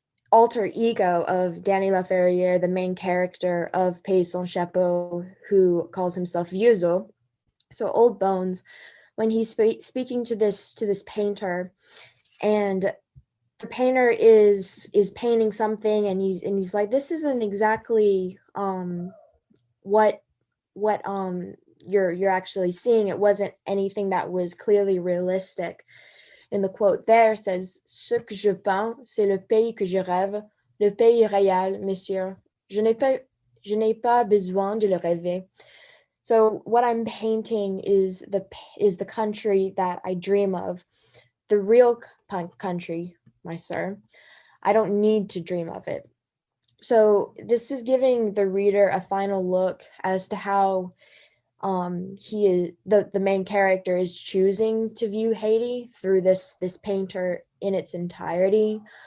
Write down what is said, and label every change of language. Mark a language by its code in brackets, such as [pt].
[en] alter ego of Danny Laferrière, the main character of Pays Sans Chapeau, who calls himself Vieuxo, so Old Bones, when he's speaking to this painter, and the painter is painting something, and he's like, this isn't exactly what you're actually seeing. It wasn't anything that was clearly realistic. And the quote there says, [fr] Ce que je peins, c'est le pays que je rêve, le pays réel, monsieur. Je n'ai pas besoin de le rêver. [en] So what I'm painting is the country that I dream of, the real country, my sir. I don't need to dream of it. So this is giving the reader a final look as to how he is the main character is choosing to view Haiti through this painter in its entirety.